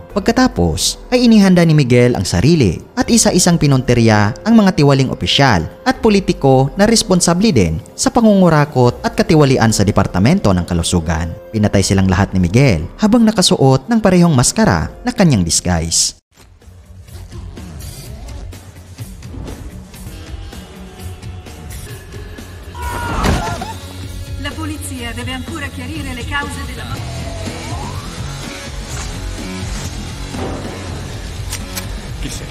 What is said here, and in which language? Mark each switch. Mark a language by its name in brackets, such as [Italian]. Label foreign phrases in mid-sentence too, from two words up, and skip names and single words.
[Filipino] Pagkatapos ay inihanda ni Miguel ang sarili at isa-isang pinunteriya ang mga tiwaling opisyal at politiko na responsable din sa pangungurakot at katiwalian sa Departamento ng Kalusugan. Pinatay silang lahat ni Miguel habang nakasuot ng parehong maskara na kanyang disguise. [Italian] La polizia deve ancora chiarire le cause della morte. Chi sei?